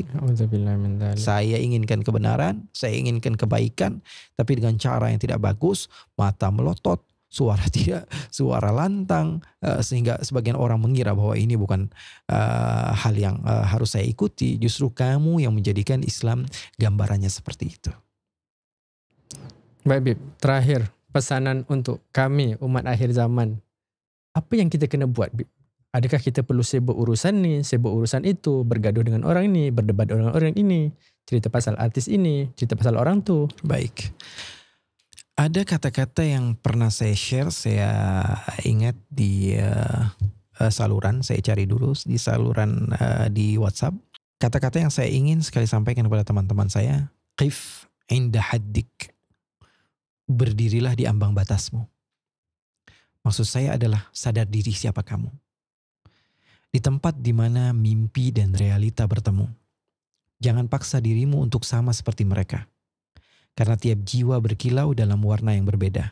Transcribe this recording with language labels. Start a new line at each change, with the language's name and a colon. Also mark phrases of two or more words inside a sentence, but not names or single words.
Indonesian: Saya inginkan kebenaran, saya inginkan kebaikan, tapi dengan cara yang tidak bagus, mata melotot, suara lantang, sehingga sebagian orang mengira bahwa ini bukan hal yang harus saya ikuti. Justru kamu yang menjadikan Islam gambarannya seperti itu. Baik Bib, terakhir pesanan untuk kami umat akhir zaman.
Malay: Apa yang kita kena buat, Bib? Adakah kita perlu sibuk urusan ni, sibuk urusan itu, bergaduh dengan orang ini, berdebat dengan orang ini, cerita pasal artis ini, cerita pasal orang tu?
Indonesian: Baik. Ada kata-kata yang pernah saya share, saya ingat di saluran, saya cari dulu di saluran di WhatsApp. Kata-kata yang saya ingin sekali sampaikan kepada teman-teman saya,
Arabic: قف عند حدك.
Indonesian: Berdirilah di ambang batasmu. Maksud saya adalah sadar diri siapa kamu. Di tempat di mana mimpi dan realita bertemu. Jangan paksa dirimu untuk sama seperti mereka. Karena tiap jiwa berkilau dalam warna yang berbeda.